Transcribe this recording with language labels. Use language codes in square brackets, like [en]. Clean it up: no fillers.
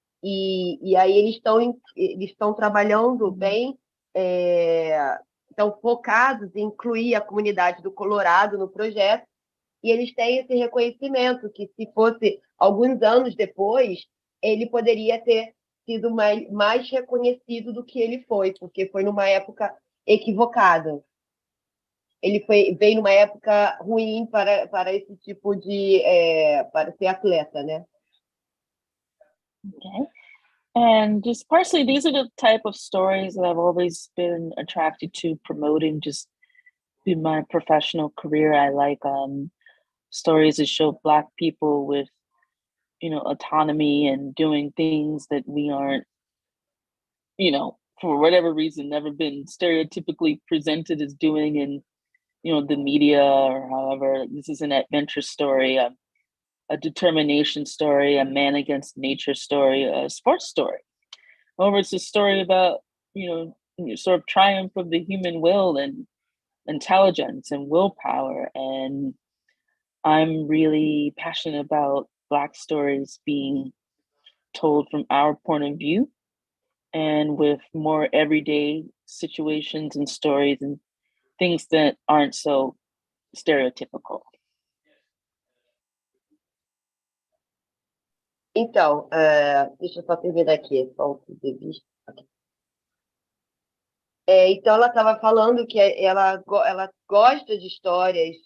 [pt] E aí eles estão trabalhando bem, estão focados em incluir a comunidade do Colorado no projeto, e eles têm esse reconhecimento que, se fosse alguns anos depois, ele poderia ter sido mais reconhecido do que ele foi, porque foi numa época equivocada. Ele veio numa época ruim para esse tipo de para ser atleta, né? [en] Okay. And just partially, these are the type of stories that I've always been attracted to promoting just in my professional career. I like stories that show Black people with, you know, autonomy and doing things that we aren't, you know, for whatever reason, never been stereotypically presented as doing in, you know, the media or however. This is an adventure story, a determination story, a man against nature story, a sports story. However, it's a story about, you know, sort of triumph of the human will and intelligence and willpower. And I'm really passionate about Black stories being told from our point of view and with more everyday situations and stories and things that aren't so stereotypical. [pt] Então, deixa eu só terminar aqui esse ponto de vista. Então, ela estava falando que ela gosta de histórias.